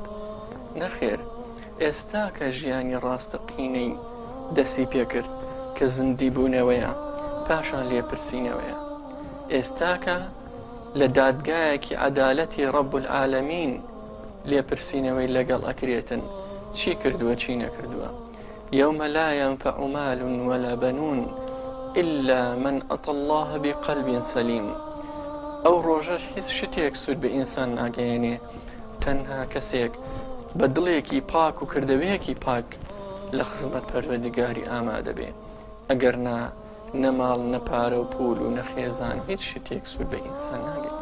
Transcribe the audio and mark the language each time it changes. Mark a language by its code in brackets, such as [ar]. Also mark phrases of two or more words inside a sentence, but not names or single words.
[ckb] نەخێر، ئێستا کە ژیانی ڕاستەقینەی دەستی پێکرد کە زندی بوونەوەیە پاشان لێپرسینەوەیە. ئێستاکە لە دادگایەکی عەدالەتی [ar] ڕەب العالەمین [ckb] لێپرسینەوەی لەگەڵ ئەکرێتن چی کردووە چی نەکردووە. [ar] يوم لا ينفع مال ولا بنون إلا من أتى الله بقلب سليم. [ckb] ئەو ڕۆژەش هیچ شتێک سود بە ئینسان ناگەیەنێ، تەنها کەسێک بە دڵێکی پاک و کردەوەیەکی پاک لە خزمەت پەروەردگاری ئامادە بێ. ئەگەر نەماڵ نەپارە و پول و نەخێزان هیچ شتێک سود بە ئینسان ناگەێت.